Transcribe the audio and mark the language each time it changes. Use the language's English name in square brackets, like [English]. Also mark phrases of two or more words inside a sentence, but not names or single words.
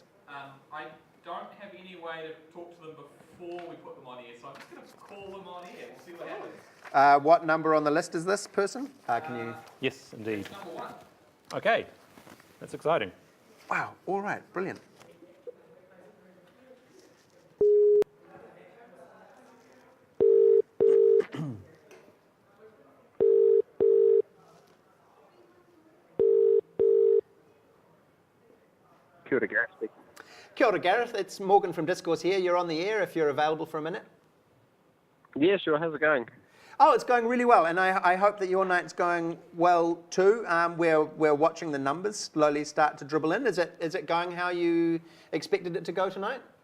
[English] I don't have any way to talk to them before we put them on air, so I'm just going to call them on air. We'll see what happens. What number on the list is this person? Can you? Yes, indeed. Number 1. Okay, that's exciting. Wow. All right. Brilliant. [Māori] Kia ora, [English] Gareth speaking. [Māori] Kia ora, Gareth. [English] It's Morgan from Discourse here. You're on the air if you're available for a minute. Yeah, sure. How's it going? Oh, it's going really well, and I hope that your night's going well too. We're watching the numbers slowly start to dribble in. Is it going how you expected it to go tonight?